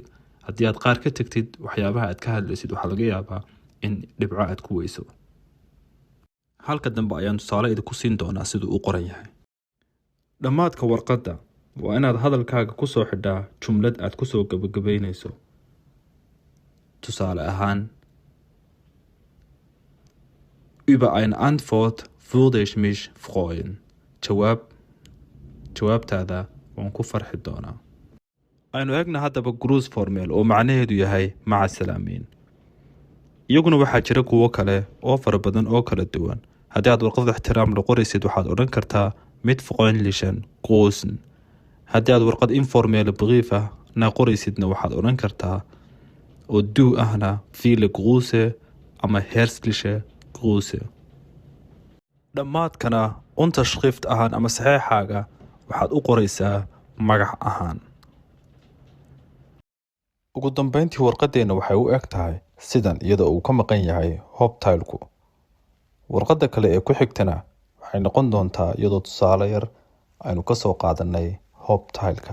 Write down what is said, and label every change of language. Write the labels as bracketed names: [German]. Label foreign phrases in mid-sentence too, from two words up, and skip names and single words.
[Somali] haddii aad qaar ka tagtid waxyaabaha aad ka hadlaysid waxaa laga yaabaa in dhibco aad ku weyso. halka dambe ayaan tusaale idinku siin doonaa siduu u qoran yahay. dhammaadka warqadda waa inaad hadalkaaga ku soo xidhaa jumlad aad ku soo gabagabaynayso. tusaale ahaan [German] über eine Antwort würde ich mich freuen. [Somali] jawaabtaada waan ku farxi doonaa. aynu eegna haddaba cruise formel oo macnaheedu yahay maca salaamiin. iyaguna waxaa jira kuwo kale oo fara badan oo kala duwan. haddii aad warqad ixtiraam la qoraysid waxaad odhan kartaa [German] mit freundlichen Grußen. [Somali] haddii aad warqad informel brief ah na qoraysidna waxaad odhan kartaa oo du ahna [German] viele Grüße [Somali] ama [German] herzliche Grüße. [Somali] dhammaadkana unterschrift ahaan ama saxeexaaga waxaad u qoraysaa magac ahaan. ugu dambeyntii warqadeenna waxay u eg tahay sidan iyadoo uu ka maqan yahay hobtailku. warqadda kale ee ku xigtana waxay noqon doontaa iyadoo tusaale yar aynu ka soo qaadanay hobtailka.